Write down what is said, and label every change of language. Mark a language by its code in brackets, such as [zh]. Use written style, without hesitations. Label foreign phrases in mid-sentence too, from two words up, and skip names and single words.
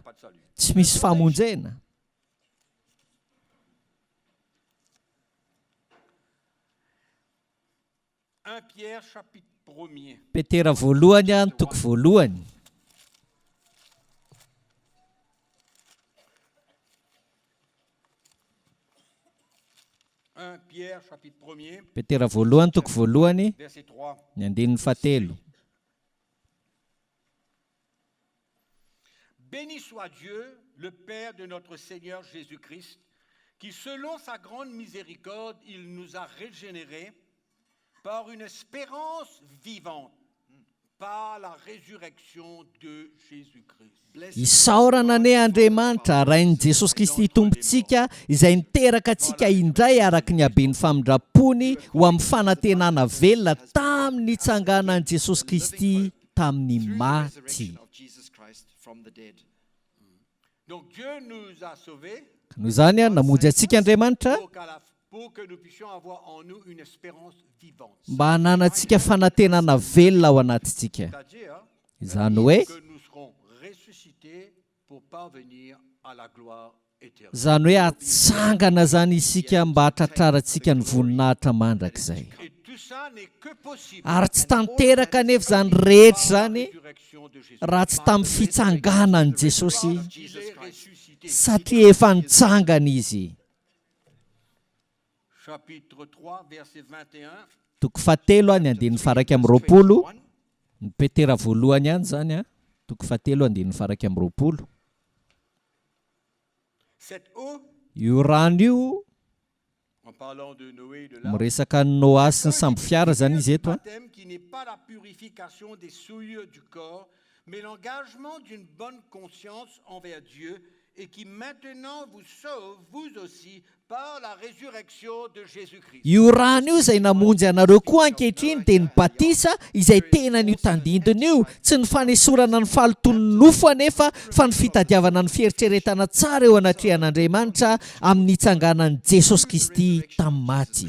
[fr] pas de salut. [mg] tsy misy famonjena. [fr] 1 Pierre chapitre 1er. [mg] Petera voalohany a ny toko voalohany. [fr] Pierre chapitre 1er, [mg] Petera voalohany toko voalohany [fr] verset 3. [mg] ny andinin'ny fahatelo. [fr] Béni soit Dieu, le Père de notre Seigneur Jésus-Christ, qui selon sa grande miséricorde, il nous a régénérés par une espérance vivante, par la résurrection de Jésus-Christ. [mg] Isaorana ane Andriamanitra rain'i Jesosy Kristy tompontsika izay niteraka antsika indray araka ny habeny famindrapony ho amin'ny fanantenana velona tamin'ny itsanganan'i Jesosy Kristy tamin'ny [en] Through the [mg] maty. [en] resurrection of Jesus Christ from the dead. [fr] Donc Dieu nous a sauvés [mg] Noho izany a namonjy antsika Andriamanitra [fr] pour que nous puissions avoir en nous une espérance vivante. [mg] mba hananantsika fanantenana velona ao anatintsika. [fr] C'est-à-dire [mg] Izany hoe [fr] que nous serons ressuscités pour parvenir à la gloire éternelle. [mg] izany hoe atsangana zany isika mba hatratrarantsika ny voninahitra mandrakizay. [fr] Et tout ça n'est que possible [mg] Ary tsy tanteraka anefa zany rehetra [fr] par la [mg] zany [fr] résurrection de Jésus. [mg] raha tsy tamin'ny fitsanganan'i Jesosy, [fr] Il est ressuscité. [mg] satria efa nitsangana izy. [fr] Chapitre 3, verset 21. [mg] Toko fahatelo a ny andinin'ny faraka amin'ny roapolo. Ny Petera voalohany any zany a. Toko fahatelo andinin'ny faraka amin'ny roapolo. [fr] Cette eau, [mg] Io rano io [fr] en parlant de Noé et de l'arche, [mg] miresaka ny Noa sy ny samby fiara zany izy eto a. [fr] baptême qui n'est pas la purification des souillures du corps, mais l'engagement d'une bonne conscience envers Dieu et qui maintenant vous sauve, vous aussi, par la résurrection de Jésus-Christ. [mg] Io rano io izay namonjy anareo koa ankehitriny dia ny batisa izay tena n'io tandindona io, tsy ny fanesorana ny faloton'ny nofo anefa fa ny fitadiavana ny fieritreretana tsara eo anatrehan'Andriamanitra amin'ny itsanganan'i Jesosy Kristy tamin'ny maty.